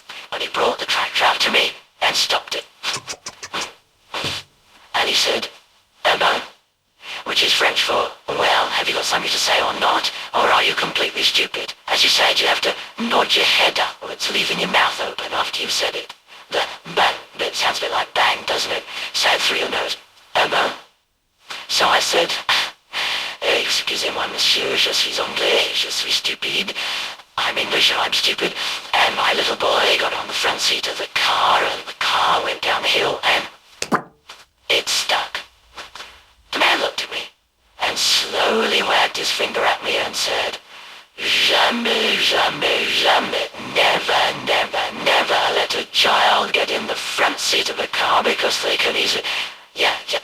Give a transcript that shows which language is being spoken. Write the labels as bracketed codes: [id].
[en] But he brought the tractor up to me and stopped it. And he said, "Hello," which is French for, "Well, have you got something to say or not? Or are you completely stupid?" As you said, you have to nod your head upwards, leaving your mouth open after you've said it. The bang bit sounds a bit like bang, doesn't it? Say it through your nose. Hello. [fr] So I said, "Excusez-moi, monsieur, je suis anglais, je suis stupide. [en] I'm English and I'm stupid." And my little boy got on the front seat of the car and the car went down the hill and it stuck. The man looked at me and slowly wagged his finger at me and said, [fr] "Jamais, jamais, jamais, [en] never, never, never let a child get in the front seat of a car because they can easily..." Yeah.